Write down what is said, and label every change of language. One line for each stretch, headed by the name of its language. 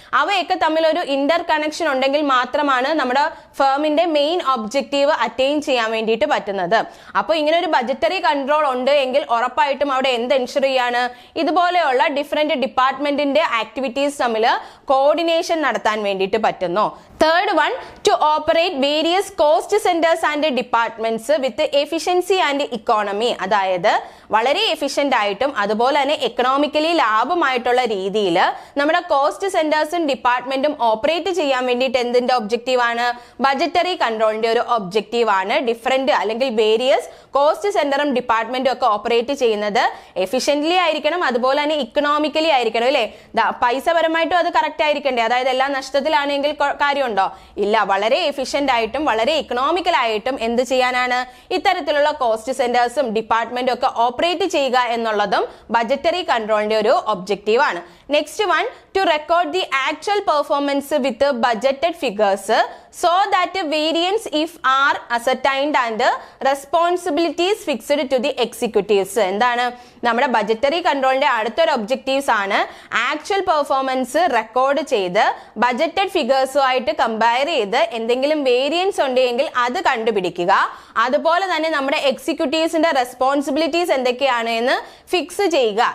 Malayalam: അവയൊക്കെ തമ്മിൽ ഒരു ഇന്റർ കണക്ഷൻ ഉണ്ടെങ്കിൽ മാത്രമാണ് നമ്മുടെ ഫേമിന്റെ മെയിൻ ഒബ്ജക്റ്റീവ് അറ്റൈൻ ചെയ്യാൻ വേണ്ടിയിട്ട് പറ്റുന്നത്. അപ്പോൾ ഇങ്ങനെ ഒരു ബജറ്ററി കൺട്രോൾ ഉണ്ട് എങ്കിൽ ഉറപ്പായിട്ടും അവിടെ എന്ത് എൻഷുർ ചെയ്യാണ്? ഇതുപോലെയുള്ള ഡിഫറെന്റ് ഡിപ്പാർട്ട്മെന്റിന്റെ ആക്ടിവിറ്റീസ് തമ്മിൽ കോർഡിനേഷൻ നടത്താൻ വേണ്ടിയിട്ട് പറ്റും.
English: Third one, to operate various cost centers and departments with efficiency and economy.
Malayalam: അതായത് വളരെ എഫിഷ്യന്റ് ആയിട്ടും അതുപോലെ തന്നെ എക്കണോമിക്കലി ലാഭമായിട്ടുള്ള രീതിയിൽ നമ്മുടെ കോസ്റ്റ് സെന്റേഴ്സും ഡിപ്പാർട്ട്മെന്റും ഓപ്പറേറ്റ് ചെയ്യാൻ വേണ്ടിയിട്ട് എന്തിന്റെ ഒബ്ജക്റ്റീവ് ആണ്? ബജറ്ററി കൺട്രോളിന്റെ ഒരു ഒബ്ജക്റ്റീവ് ആണ്. ഡിഫറെന്റ് അല്ലെങ്കിൽ വേരിയസ് കോസ്റ്റ് സെന്ററും ഡിപ്പാർട്ട്മെന്റും ഒക്കെ ഓപ്പറേറ്റ് ചെയ്യുന്നത് എഫിഷ്യന്റ്ലി ആയിരിക്കണം, അതുപോലെ തന്നെ ഇക്കണോമിക്കലി ആയിരിക്കണം അല്ലെ. പൈസ പരമായിട്ടും അത് കറക്റ്റ് ആയിരിക്കണ്ടേ. അതായത് എല്ലാം നഷ്ടത്തിലാണെങ്കിൽ കാര്യമുണ്ടോ? ഇല്ല. വളരെ എഫിഷ്യന്റ് ആയിട്ടും വളരെ ഇക്കണോമിക്കൽ ആയിട്ടും എന്ത് ചെയ്യാനാണ്? ഇത്തരത്തിലുള്ള കോസ്റ്റ് സെന്റേഴ്സും ഡിപ്പാർട്ട്മെന്റും ഒക്കെ ഓപ്പറേറ്റ് ചെയ്യുക എന്നുള്ളതും ബജറ്ററി കൺട്രോളിന്റെ ഒരു ഒബ്ജക്റ്റീവ് ആണ്.
English: Next one, to record the actual performance with budgeted figures so that variance if are ascertained and responsibilities fixed to the executives.
Malayalam: എന്താണ് നമ്മുടെ ബജറ്ററി കൺട്രോളിന്റെ അടുത്തൊരു ഒബ്ജക്റ്റീവ്സ് ആണ് ആക്ച്വൽ പെർഫോമൻസ് റെക്കോർഡ് ചെയ്ത് ബജറ്റഡ് ഫിഗേഴ്സുമായിട്ട് കമ്പയർ ചെയ്ത് എന്തെങ്കിലും variance ഉണ്ടെങ്കിൽ അത് കണ്ടുപിടിക്കുക. അതുപോലെ തന്നെ നമ്മുടെ എക്സിക്യൂട്ടീവ്സിന്റെ റെസ്പോൺസിബിലിറ്റീസ് എന്തൊക്കെയാണ് എന്ന് ഫിക്സ് ചെയ്യുക.